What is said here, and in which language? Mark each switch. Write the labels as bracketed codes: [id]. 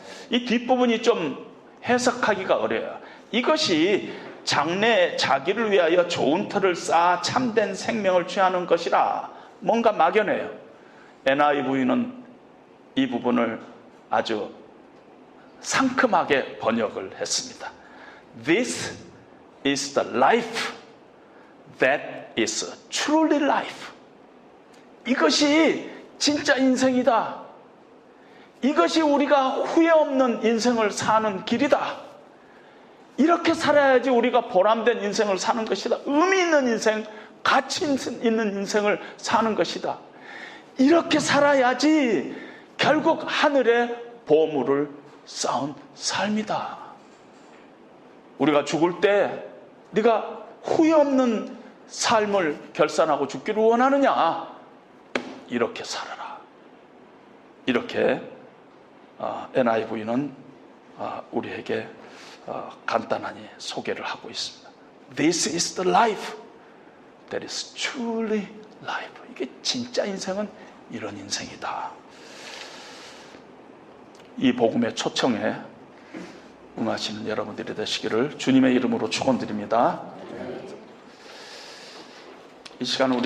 [ko] 이 뒷부분이 좀 해석하기가 어려워요. 이것이 장래에 자기를 위하여 좋은 터를 쌓아 참된 생명을 취하는 것이라. 뭔가 막연해요. NIV는 이 부분을 아주 상큼하게 번역을 했습니다. [en] This is the life that is truly life. [ko] 이것이 진짜 인생이다. 이것이 우리가 후회 없는 인생을 사는 길이다. 이렇게 살아야지 우리가 보람된 인생을 사는 것이다. 의미 있는 인생, 가치 있는 인생을 사는 것이다. 이렇게 살아야지 결국 하늘의 보물을 쌓은 삶이다. 우리가 죽을 때 네가 후회 없는 삶을 결산하고 죽기를 원하느냐? 이렇게 살아라. 이렇게 NIV는 우리에게 간단하게 소개를 하고 있습니다. [en] This is the life that is truly life. [ko] 이게 진짜 인생은 이런 인생이다. 이 복음의 초청에 응하시는 여러분들이 되시기를 주님의 이름으로 축원드립니다. 이 시간 우리